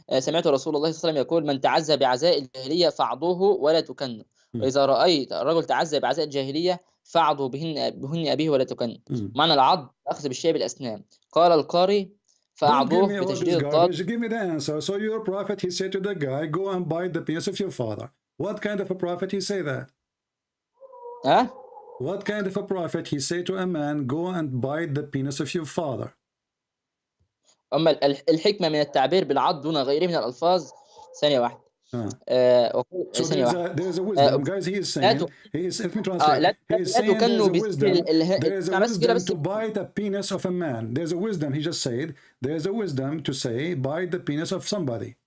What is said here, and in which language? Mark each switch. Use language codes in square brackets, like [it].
[ar] سمعت رسول الله صلى الله عليه وسلم يقول من تعزى بعزاء الجاهلية فاعضوه ولا تكن. وإذا رأيت الرجل تعزى بعزاء الجاهلية فاعضه بهن أبيه ولا تكن. معنى العض أخذ بالشيء بالأسنان. قال القاري فاعضوه بتشديد الضاد. [en] Give me the answer. So your prophet, he said to the guy, go and bite the penis of your father. What kind of a prophet he say that? What kind of a prophet he say to a man, go and bite the penis of your father? [ar] أما الحكمة من التعبير بالعض دون غيره من الألفاظ. ثانية واحدة. [en] So there's a wisdom, guys. He is saying, let me translate. He is saying there is a wisdom to bite the penis of a man. There's a wisdom. He just said there's a wisdom to say bite the penis of somebody.